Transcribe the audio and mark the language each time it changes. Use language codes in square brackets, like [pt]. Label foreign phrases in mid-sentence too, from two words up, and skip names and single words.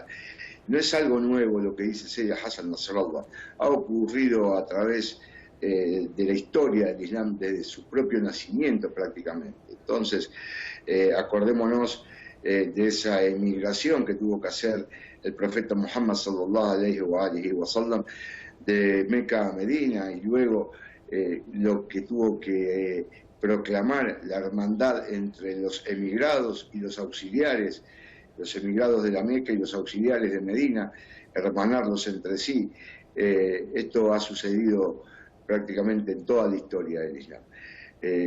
[es] No es algo nuevo lo que dice Sayyid Hassan Nasrallah. Ha ocurrido a través de la historia del Islam desde su propio nacimiento prácticamente. Entonces, acordémonos de esa emigración que tuvo que hacer el profeta Muhammad [ar] صلى الله عليه وسلم [es] de Meca a Medina y luego lo que tuvo que proclamar la hermandad entre los emigrados y los auxiliares, los emigrados de la Meca y los auxiliares de Medina, hermanarlos entre sí. Esto ha sucedido prácticamente en toda la historia del Islam.